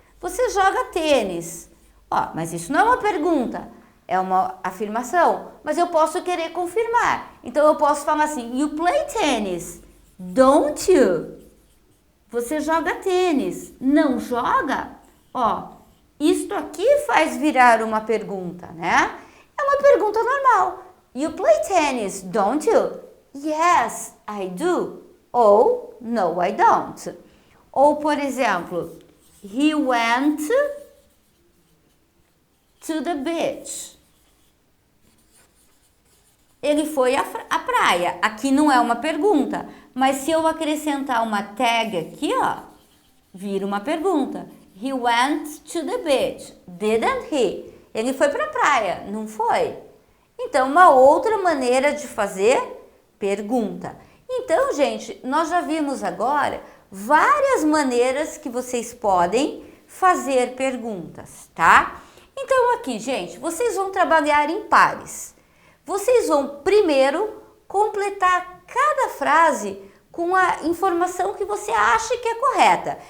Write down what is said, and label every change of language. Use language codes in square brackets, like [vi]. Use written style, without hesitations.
[pt] Você joga tênis. Ó, mas isso não é uma pergunta, é uma afirmação. Mas eu posso querer confirmar. Então eu posso falar assim, [en] you play tennis, don't you? [pt] Você joga tênis, não joga? Ó, isto aqui faz virar uma pergunta, né? É uma pergunta normal. [en] You play tennis, don't you? Yes, I do. Ou, no, I don't. [pt] Ou, por exemplo, [en] he went to the beach. [pt] Ele foi à praia. Aqui não é uma pergunta, mas se eu acrescentar uma tag aqui, ó, vira uma pergunta. [en] He went to the beach, didn't he? [pt] Ele foi para a praia, não foi? Então, uma outra maneira de fazer pergunta. Então, gente, nós já vimos agora várias maneiras que vocês podem fazer perguntas, tá? Então, aqui, gente, vocês vão trabalhar em pares. Vocês vão primeiro completar cada frase com a informação que você acha que é correta.